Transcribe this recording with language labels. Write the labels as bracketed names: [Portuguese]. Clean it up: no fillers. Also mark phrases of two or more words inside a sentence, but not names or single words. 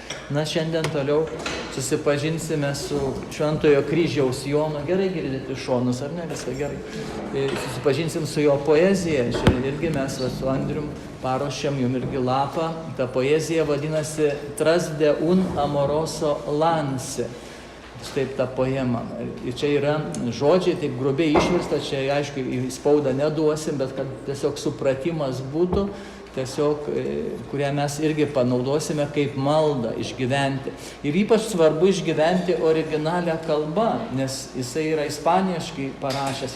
[Lithuanian] Na, šiandien toliau susipažinsime su Šventojo Kryžiaus Jono. Gerai girdėti šonus, ar ne? Viską gerai. Susipažinsim su jo poezija. Šiandien irgi mes su Andrium paruošėm jum irgi lapą. Ta poezija vadinasi Tras de un amoroso lance. Štaip ta poema. Ir čia yra žodžiai, taip grubiai išversta, čia aišku į spaudą neduosim, bet kad tiesiog supratimas būtų, tiesiog, kurią mes irgi panaudosime kaip maldą išgyventi. Ir ypač svarbu išgyventi originalią kalbą, nes jisai yra ispaniškai parašęs.